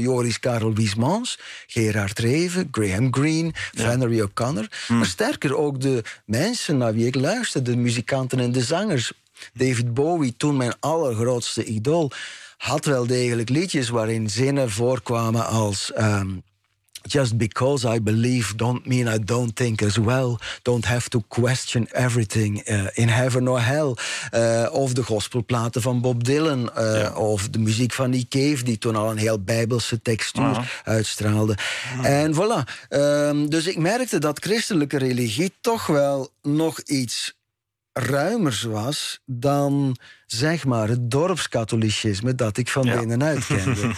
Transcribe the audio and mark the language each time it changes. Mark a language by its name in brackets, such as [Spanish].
[Dutch] Joris Karel Wiesmans, Gerard Reve, Graham Greene, Flannery O'Connor. Mm. Maar sterker ook de mensen naar wie ik luisterde, de muzikanten en de zangers. David Bowie, toen mijn allergrootste idool, had wel degelijk liedjes waarin zinnen voorkwamen als... [English] Just because I believe don't mean I don't think as well. Don't have to question everything in heaven or hell. [Dutch] Of de gospelplaten van Bob Dylan. Of de muziek van Nick Cave, die toen al een heel bijbelse textuur uitstraalde. En voilà. Dus ik merkte dat christelijke religie toch wel nog iets ruimers was dan, zeg maar, het dorpskatholicisme dat ik van binnenuit kende.